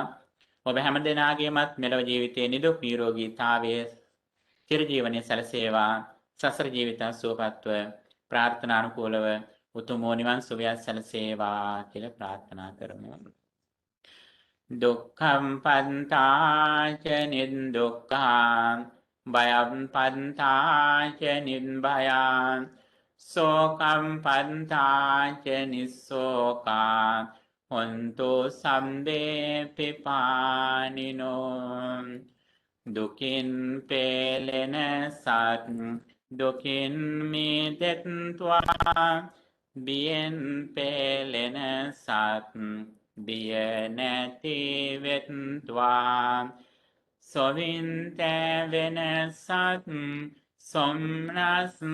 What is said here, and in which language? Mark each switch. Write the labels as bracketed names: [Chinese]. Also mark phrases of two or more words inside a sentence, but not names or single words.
[Sinhala] ඔබ හැම දෙනාගේමත් මෙලොව ජීවිතයේ නිදුක් නිරෝගීතාවයේ චිරජීවනයේ සැලසේවා. සසර ජීවිත සුවපත්ව ප්‍රාර්ථනානුකූලව උතුම් නිවන් සුවය සැලසේවා කියලා ප්‍රාර්ථනා කරමු. [Pali] දුක්ඛම් පන්තාච නිදුක්ඛං භයම් පන්තාච නිබ්භයං සෝකම් පන්තාච නිස්සෝකං හොන්තු සම්බේ පිපානිනෝ [Sinhala] දුකින් පෙළෙන සත් දුකින් මිදෙත්වා බියෙන් පෙළෙන සත් බිය නැති වෙත්වා සොවින්ත වෙන සත් සොම්නස්